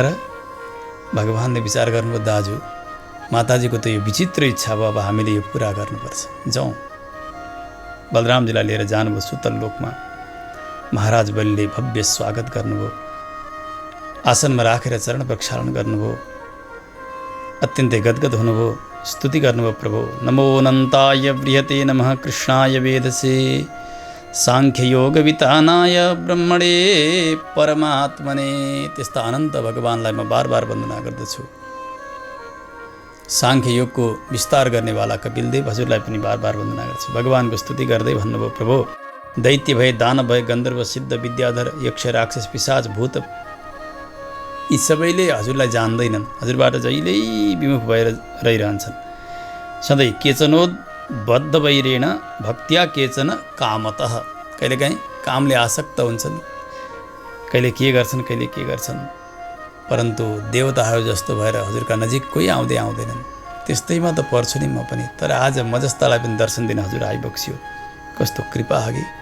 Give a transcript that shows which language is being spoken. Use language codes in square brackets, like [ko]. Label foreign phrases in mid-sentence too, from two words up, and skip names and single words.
[ne] भगवानले विचार गर्नुभयो, दाजु माताजीको त यो विचित्र इच्छा भयो, अब हामीले यो पुरा गर्नुपर्छ, जाउँ। बलरामजीलाई लिएर जानुभयो सुतल लोकमा। महाराज बलिले भव्य स्वागत गर्नुभयो। आसनमा राखेर चरण प्रक्षालन गर्नुभयो। अत्यन्तै गदगद हुनुभयो। स्तुति गर्नुभयो, प्रभु [sa] नमो अनन्ताय बृहते नमः कृष्णाय वेदसे साङ्ख्ययोगवितानाय ब्रह्मणे परमात्मने। [ne] त्यस्ता अनन्त भगवानलाई म बार बार वन्दना गर्दछु। साङ्ख्ययोगको विस्तार गर्नेवाला कपिलदेव हजुरलाई पनि बार बार वन्दना गर्छु। भगवानको स्तुति गर्दै भन्नुभयो, प्रभु दैत्य भए, दानव भए, गन्धर्व, सिद्ध, विद्याधर, यक्ष, राक्षस, पिशाच, भूत यी सबैले हजुरलाई जान्दैनन्। हजुरबाट जहिल्यै विमुख भएर रहिरहन्छन्। [sa] सधैँ केचनोद बद्ध वैरेण भक्त्या केचन कामतः। [ne] कहिलेकाहीँ कामले आसक्त हुन्छन्, कहिले के गर्छन्। परन्तु देवताहरू जस्तो भएर हजुरका नजिक कोही आउँदैनन्। त्यस्तैमा त पर्छु नि म पनि। तर आज म जस्तालाई पनि दर्शन दिन हजुर आइबक्सियो। कस्तो कृपा हगी।